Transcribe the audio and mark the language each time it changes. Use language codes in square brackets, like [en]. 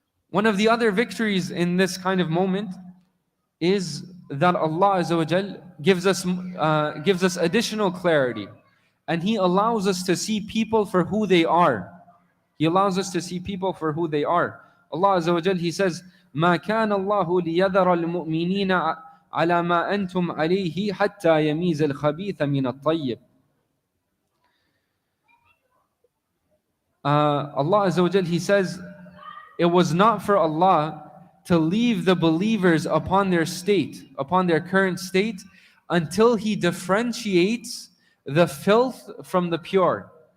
[en] One of the other victories in this kind of moment is that Allah Azza wa Jal gives us additional clarity, and He allows us to see people for who they are. He allows us to see people for who they are. [ar] Allah Azza wa Jal, [en] He says, [ar] "ما كان الله ليذر المؤمنين على ما أنتم عليه حتى يميز الخبيث من الطيب." [en] Allah Azza wa Jal, He says, it was not for Allah to leave the believers upon their state, upon their current state, until He differentiates the filth from the pure.